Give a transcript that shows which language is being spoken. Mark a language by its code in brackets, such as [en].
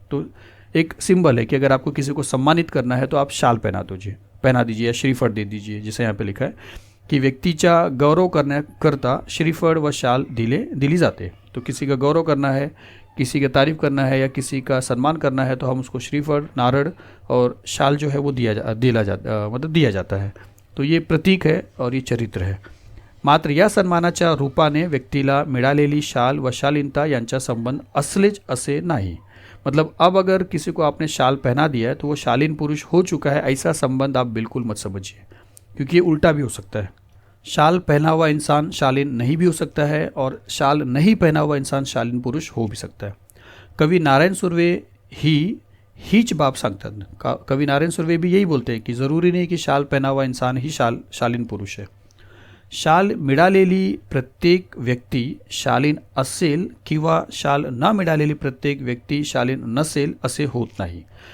[hi] तो एक सिंबल है कि अगर आपको किसी को सम्मानित करना है तो आप शाल पहना दीजिए या श्रीफळ दे दीजिए, जैसे यहाँ पे लिखा है की [mr] व्यक्तीच्या गौरव करण्याकरता श्रीफळ व शाल दिली जाते। [hi] तो किसी का गौरव करना है, किसी का तारीफ करना है या किसी का सम्मान करना है तो हम उसको श्रीफळ, नारळ और शाल जो है वो दिया जाता है। तो ये प्रतीक है और ये चरित्र है। [mr] मात्र या सन्मानाच्या रूपाने व्यक्तीला मिळालेली शाल व शालीनता यांचा संबंध असलेच असे नाही। [hi] मतलब अब अगर किसी को आपने शाल पहना दिया है तो वो शालीन पुरुष हो चुका है, ऐसा संबंध आप बिल्कुल मत समझिए, क्योंकि ये उल्टा भी हो सकता है। शाल पहना हुआ इंसान शालीन नहीं भी हो सकता है और शाल नहीं पहना हुआ इंसान शालीन पुरुष हो भी सकता है। [mr] कवि नारायण सुर्वे हीच बाब सांगतात। [hi] कवि नारायण सुर्वे भी यही बोलते हैं कि ज़रूरी नहीं कि शाल पहना हुआ इंसान ही शालीन पुरुष है। [mr] शाल मिळालेली प्रत्येक व्यक्ती शालीन असेल किंवा शाल न मिळालेली प्रत्येक व्यक्ती शालीन नसेल असे होत नाही।